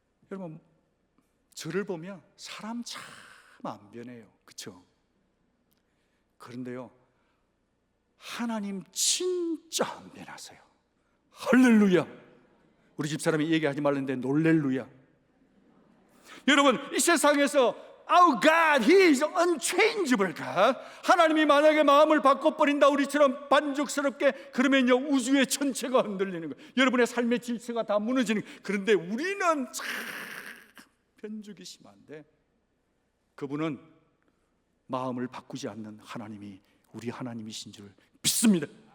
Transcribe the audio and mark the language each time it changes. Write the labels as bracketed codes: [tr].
[ko] 여러분, 저를 보면 사람 참 안 변해요, 그렇죠? 그런데요, 하나님 진짜 안 변하세요. 할렐루야. 우리 집사람이 얘기하지 말랬는데 놀렐루야. 여러분, 이 세상에서 [en] Our God, He is unchangeable God. [ko] 하나님이 만약에 마음을 바꿔버린다 우리처럼 만족스럽게, 그러면요 우주의 전체가 흔들리는 거예요. 여러분의 삶의 질서가 다 무너지는 거예요. 그런데 우리는 참 변죽이 심한데, 그분은 마음을 바꾸지 않는 하나님이 우리 하나님이신 줄 믿습니다.